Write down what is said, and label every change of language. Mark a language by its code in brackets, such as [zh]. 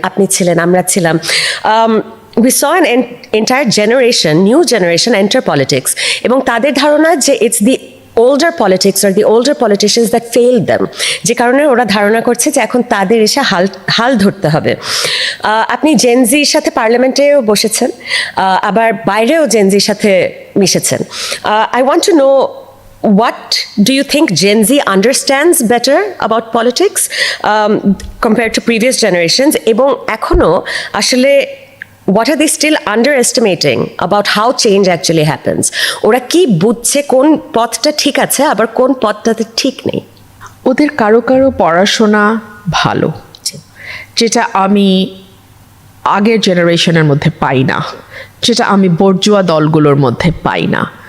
[bn] আপনি ছিলেন, আমরা ছিলাম। [en] We saw an entire generation, new generation enter politics, [bn] এবং তাদের ধারণা যে [en] it's the older politics or the older politicians that failed them, [bn] যে কারণে ওরা ধারণা করছে যে এখন তাদের এসে হাল ধরতে হবে। আপনি জেনজির সাথে পার্লামেন্টেও বসেছেন, আবার বাইরেও জেনজির সাথে মিশেছেন। [en] I want to know, what do you think Gen Z understands better about politics compared to previous generations? [bn] এবং এখনো আসলে [en] what are they still underestimating about how change actually happens? [bn] ওরা কি বুঝছে কোন পথটা ঠিক আছে আবার কোন পথটাতে ঠিক নেই? ওদের কারো পড়াশোনা ভালো, যেটা আমি আগের জেনারেশনের মধ্যে পাই না, যেটা আমি বর্জুয়া দলগুলোর মধ্যে পাই না।